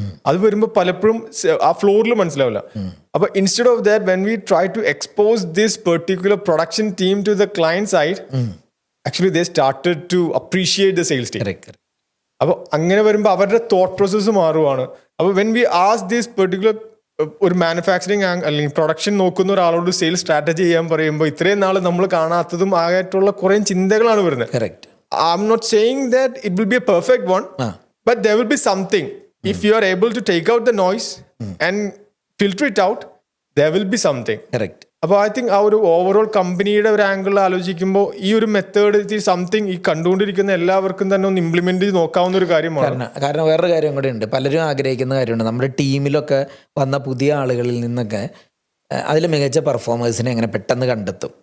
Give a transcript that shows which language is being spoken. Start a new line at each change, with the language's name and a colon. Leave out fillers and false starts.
Malayalam: അത് വരുമ്പോൾ പലപ്പോഴും ആ ഫ്ലോറിൽ മനസ്സിലാവില്ല. അപ്പോൾ
English: Instead of that when we try to expose this particular production team to the client side, actually they started to appreciate the sales team.
Malayalam: അപ്പോൾ അങ്ങനെ വരുമ്പോൾ അവരുടെ തോട്ട് പ്രോസസ്സ് മാറുവാണ്. അപ്പോൾ
English: when we ask this particular
Malayalam: ഒരു manufacturing അല്ലെങ്കിൽ production നോക്കുന്ന ഒരാളോട് sales strategy ചെയ്യാൻ പറയുമ്പോൾ ഇത്രയും നാൾ നമ്മൾ കാണാത്തതും ആയിട്ടുള്ള കുറേ ചിന്തകളാണ് വരുന്നത്.
English: I'm not saying that it will be a perfect one, but there will be something. If you are able to take out the noise and filter it out, there will be something. Correct.
Malayalam: അപ്പോൾ
English: I think
Malayalam: ആ ഒരു overall കമ്പനിയുടെ ഒരു ആംഗിളിൽ ആലോചിക്കുമ്പോൾ ഈ ഒരു method something ഈ കണ്ടുകൊണ്ടിരിക്കുന്ന എല്ലാവർക്കും തന്നെ ഒന്ന് ഇംപ്ലിമെന്റ് ചെയ്ത് നോക്കാവുന്ന ഒരു കാര്യമാണ്. കാരണം വേറൊരു കാര്യം കൂടെ ഉണ്ട്, പലരും ആഗ്രഹിക്കുന്ന കാര്യമുണ്ട്. നമ്മുടെ ടീമിലൊക്കെ വന്ന പുതിയ ആളുകളിൽ നിന്നൊക്കെ അതിൽ മികച്ച പെർഫോമേഴ്സിനെ എങ്ങനെ പെട്ടെന്ന് കണ്ടെത്തും.